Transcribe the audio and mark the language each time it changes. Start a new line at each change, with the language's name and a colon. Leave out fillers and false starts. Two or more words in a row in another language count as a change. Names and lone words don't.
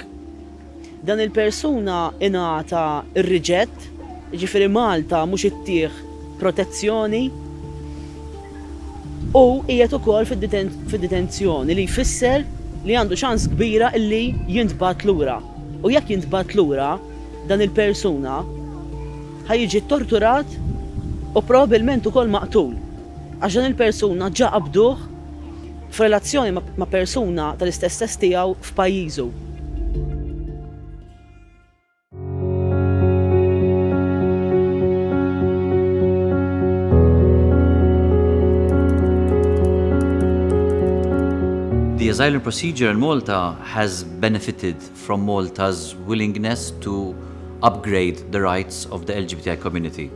Maltese: Dan il-persuna ingħata r-riġett, ġifieri Malta mhux ittieħ protezzjoni u qiegħed ukoll fid-detenzjoni li jfisser li għandu ċans kbira illi jintbagħat lura. U jekk jintbagħat lura dan il-persuna ħajjiġi torturat u probabbilment ukoll maqtul. Għax dan il-persuna ġa qabduh f'relazzjoni ma' persuna tal-istess sess tiegħu f'pajjiżu.
English: The asylum procedure in Malta has benefited from Malta's willingness to upgrade the rights of the LGBTI community.